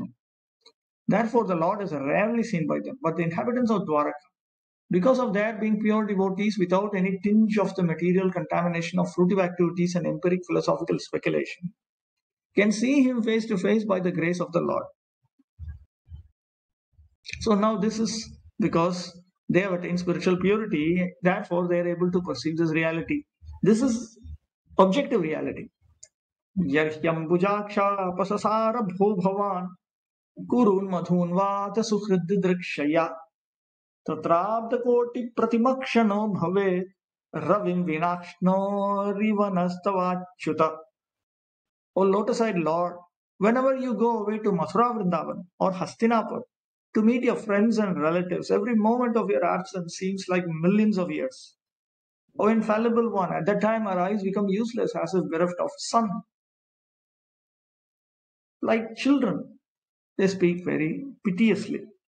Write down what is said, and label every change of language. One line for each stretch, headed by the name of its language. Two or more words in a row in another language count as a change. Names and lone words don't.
English: Therefore, the Lord is rarely seen by them, but the inhabitants of Dwaraka, because of their being pure devotees without any tinge of the material contamination of fruitive activities and empiric philosophical speculation, can see him face to face by the grace of the Lord. So now this is because they have attained spiritual purity, therefore they are able to perceive this reality. This is objective reality.
Sanskrit: Yarhyam bujaksha pasasara bho bhavan kurun madhun vata suhrid drikshaya Tatrabdakoti pratimakshano bhave ravim vinakshno rivanastavachuta.
English: O lotus-eyed Lord, whenever you go away to Mathura Vrindavan or Hastinapur to meet your friends and relatives, every moment of your absence seems like millions of years. O infallible one, at that time our eyes become useless as if bereft of sun. Like children, they speak very piteously.